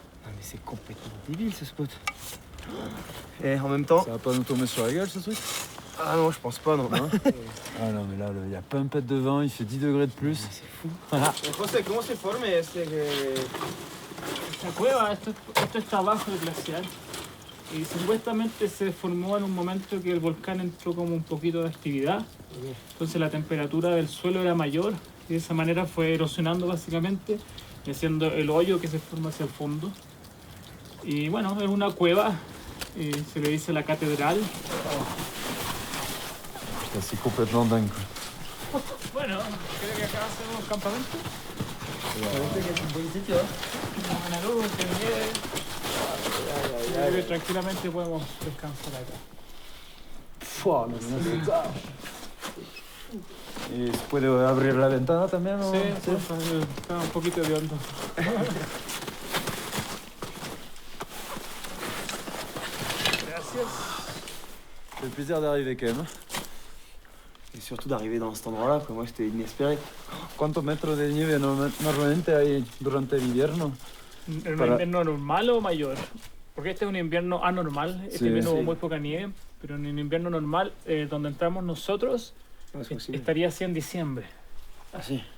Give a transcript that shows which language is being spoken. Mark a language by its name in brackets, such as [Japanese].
[French] Ah, mais c'est complètement débile ce spot. Et en même temps. Ça va pas nous tomber sur la gueule ce truc? Ah non, je pense pas, non. Ah non, mais là, il y a pas un pet de vent, il fait 10 degrés de plus. C'est fou. [Spanish] José, ¿cómo se forma este? La cueva, esto está abajo del glaciar y supuestamente se formó en un momento que el volcán entró como un poquito de actividad. Entonces la temperatura del suelo era mayor y de esa manera fue erosionando básicamente y haciendo el hoyo que se forma hacia el fondo. Y bueno, es una cueva, se le dice la catedral. [French] Putain, c'est complètement dingue quoi. [Spanish] Bueno, creo que acá hacemos campamento. Parece que es un buen sitio, ¿eh? Una buena luz, de nieve. Yo creo que tranquilamente podemos descansar acá. Pua, no, no, no. ¿Y se puede abrir la ventana también? ¿O? Sí, porfa, está un poquito de hondo. Gracias. [French] C'est plaisir d'arriver quand même. Et surtout d'arriver dans cet endroit-là, pour moi c'était inespéré. [Spanish] ¿Cuántos metros de nieve normalmente hay durante el invierno? ¿En un invierno normal o mayor? Porque este es un invierno anormal, este invierno hubo muy poca nieve, pero en un invierno normal, donde entramos nosotros, estaría así en diciembre. Así.